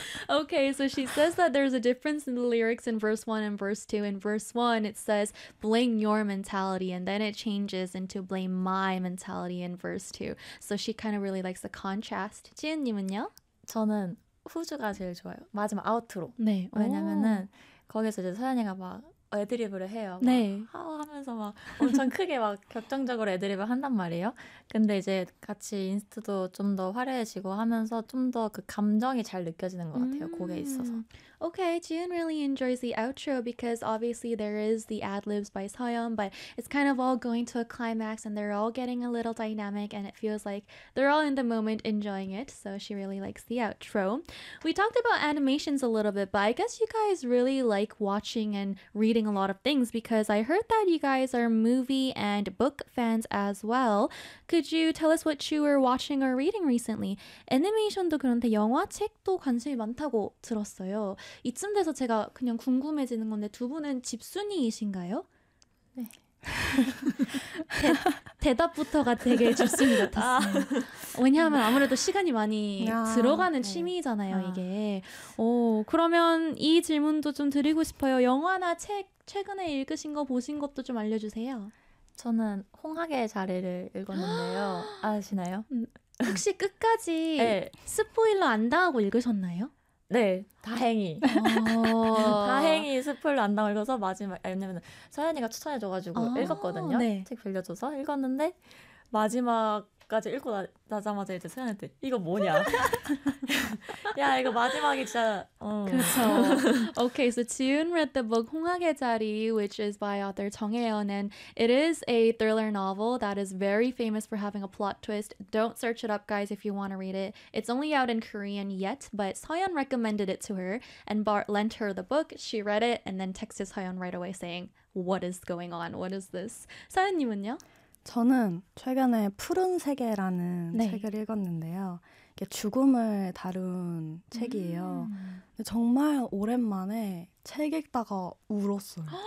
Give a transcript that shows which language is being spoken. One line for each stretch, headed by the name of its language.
English: Okay, so she says that there's a difference in the lyrics in verse 1 and verse 2. In verse 1, it says, blame your mentality, and then it changes into blame my mentality in verse 2. So she kind of really likes the contrast.
Korean: 지은님은요? 저는 후주가 제일 좋아요. 마지막 아웃트로. 네. 왜냐면은 거기서 이제 서연이가 막 애드립을 해요. 네. 하면서 막 엄청 크게 막 격정적으로 애드립을 한단 말이에요. 근데 이제 같이 인스트도 좀 더 화려해지고 하면서 좀 더 그 감정이 잘 느껴지는 것 같아요. 곡에 있어서.
English: Okay, Jin really enjoys the outro because obviously there is the ad-libs by Soyeon, but it's kind of all going to a climax and they're all getting a little dynamic and it feels like they're all in the moment enjoying it. So she really likes the outro. We talked about animations a little bit, but I guess you guys really like watching and reading a lot of things because I heard that you guys are movie and book fans as well. Could you tell us what you were watching or reading recently?
Korean: 애니메이션도 그런데 영화, 책도 관심이 많다고 들었어요. 이쯤 돼서 제가 그냥 궁금해지는 건데 두 분은 집순이이신가요? 네. 대답부터가 되게 좋습니다. 같았어요. 아. 왜냐하면 아무래도 시간이 많이 들어가는 취미잖아요. 네. 이게. 오, 그러면 이 질문도 좀 드리고 싶어요. 영화나 책 최근에 읽으신 거 보신 것도 좀 알려주세요. 저는 홍학의 자리를 읽었는데요. 아시나요? 혹시 끝까지 네. 스포일러 안 당하고 읽으셨나요? 네, 다행히. 다행히 스포일러 안 당하고 읽어서 마지막, 왜냐면 서현이가 추천해줘가지고 읽었거든요. 네. 책 빌려줘서 읽었는데 마지막까지 읽고 나자마자 이제 서현이한테 이거 뭐냐. 야, 이거 마지막이 진짜. 그렇죠.
English: Okay, so Jiyun read the book 홍학의 자리, which is by author 정혜연, and it is a thriller novel that is very famous for having a plot twist. Don't search it up, guys, if you want to read it. It's only out in Korean yet, but Soyeon recommended it to her, and Bart lent her the book. She read it, and then texted Soyeon right away saying, what is going on? What is this?
Korean: 서현님은요? 저는 최근에 푸른세계라는 네. 책을 읽었는데요. 이게 죽음을 다룬 책이에요. 근데 정말 오랜만에 책 읽다가 울었어요.